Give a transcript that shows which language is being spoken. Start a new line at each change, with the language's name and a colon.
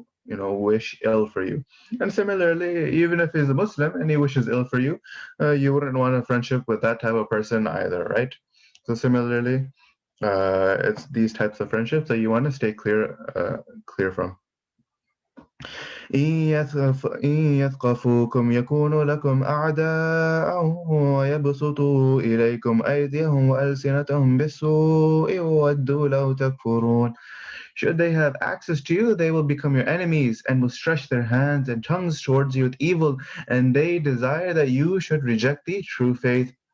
English: wish ill for you. And similarly, even if he's a Muslim and he wishes ill for you, you wouldn't want a friendship with that type of person either, right? So similarly, it's these types of friendships that you want to stay clear from.
Arabic: إن يثقفوكم يكونوا لكم أعداء ويبسطوا إليكم أيديهم وألسنتهم بالسوء وودوا لو تكفرون.
English: Should they have access to you, they will become your enemies and will stretch their hands and tongues towards you with evil, and they desire that you should reject the true faith.